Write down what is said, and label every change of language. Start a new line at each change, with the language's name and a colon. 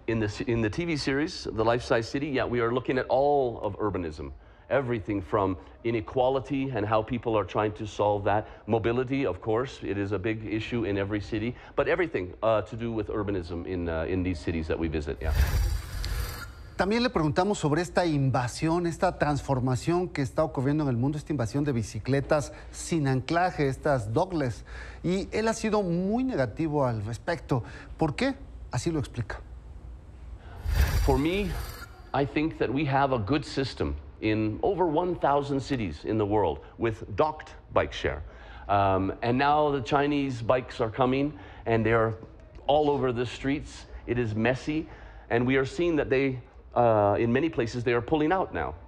English: In the TV series, The Life Size City, yeah, we are looking at all of urbanism. Everything from inequality and how people are trying to solve that. Mobility, of course, it is a big issue in every city, but everything to do with urbanism in these cities that we visit, yeah.
Spanish: También le preguntamos sobre esta invasión, esta transformación que está ocurriendo en el mundo, esta invasión de bicicletas sin anclaje, estas dogless, y él ha sido muy negativo al respecto. ¿Por qué? Así lo explica.
English: For me, I think that we have a good system in over 1,000 cities in the world with docked bike share. And now the Chinese bikes are coming and they're all over the streets. It is messy, and we are seeing that they, in many places, they are pulling out now.